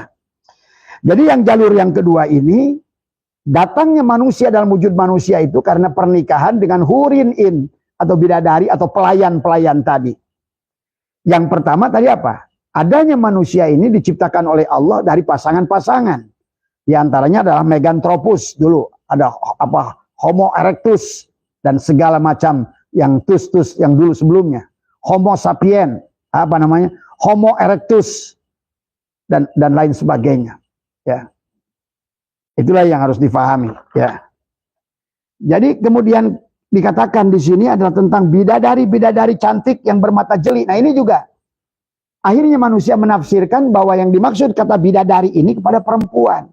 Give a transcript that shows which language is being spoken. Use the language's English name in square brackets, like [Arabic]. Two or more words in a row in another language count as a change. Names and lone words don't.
[Indonesian] Jadi yang jalur yang kedua ini, datangnya manusia dalam wujud manusia itu karena pernikahan dengan [Arabic] حور عين [Indonesian] atau bidadari atau pelayan-pelayan tadi. Yang pertama tadi apa? Adanya manusia ini diciptakan oleh Allah dari pasangan-pasangan. Di antaranya adalah Meganthropus dulu, ada Homo erectus dan segala macam yang tus yang dulu sebelumnya. Homo sapien, Homo erectus dan lain sebagainya. Ya. Itulah yang harus difahami, ya. Jadi kemudian dikatakan di sini adalah tentang bidadari-bidadari cantik yang bermata jeli. Nah, ini juga akhirnya manusia menafsirkan bahwa yang dimaksud kata bidadari ini kepada perempuan.